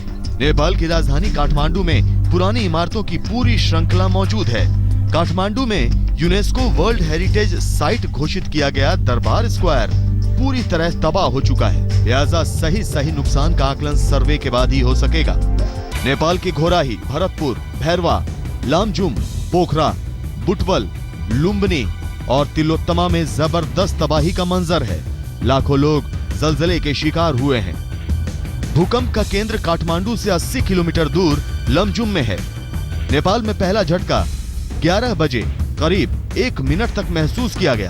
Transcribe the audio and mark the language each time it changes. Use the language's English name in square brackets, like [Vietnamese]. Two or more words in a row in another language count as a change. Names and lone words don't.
[Hindi] नेपाल की राजधानी काठमांडू में पुरानी इमारतों की पूरी श्रृंखला मौजूद है। काठमांडू में यूनेस्को वर्ल्ड हेरिटेज साइट घोषित किया गया दरबार स्क्वायर पूरी तरह तबाह हो चुका है। लिहाजा सही नुकसान का आकलन सर्वे के बाद ही हो सकेगा। नेपाल के घोराही, भरतपुर, भैरवा, लामजुम, पोखरा, बुटवल, लुम्बिनी और तिलोत्तमा में जबरदस्त तबाही का मंजर है। लाखों लोग जलजले के शिकार हुए हैं। भूकंप का केंद्र काठमांडू से 80 किलोमीटर दूर लमजुम में है। नेपाल में पहला झटका 11 बजे करीब 1 मिनट तक महसूस किया गया।